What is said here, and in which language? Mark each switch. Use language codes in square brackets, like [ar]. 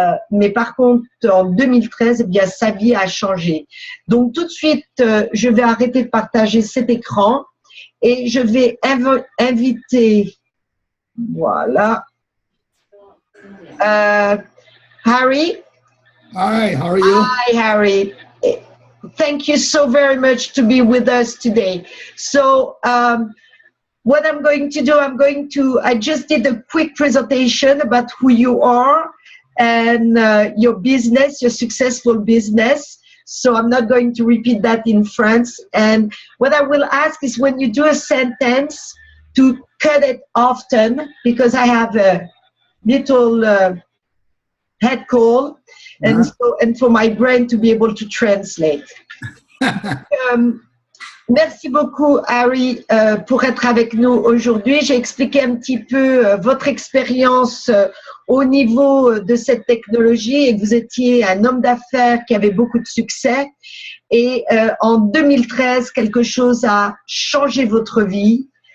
[fr] Mais par contre, en 2013, eh bien, sa vie a changé. Donc, tout de suite, je vais arrêter de partager cet écran et je vais inviter, voilà, Harry. [en] Hi, how are you? Hi, Harry. Thank you so very much to be with us today. So, what I'm going to do, I just did a quick presentation about who you are and your business, your successful business. So I'm not going to repeat that in French. And what I will ask is when you do a sentence to cut it often, because I have a little head cold, and for my brain to be able to translate. [fr] Merci beaucoup, Harry, pour être avec nous aujourd'hui. J'ai expliqué un petit peu votre expérience au niveau de cette technologie et que vous étiez un homme d'affaires qui avait beaucoup de succès. Et en 2013, quelque chose a changé votre vie.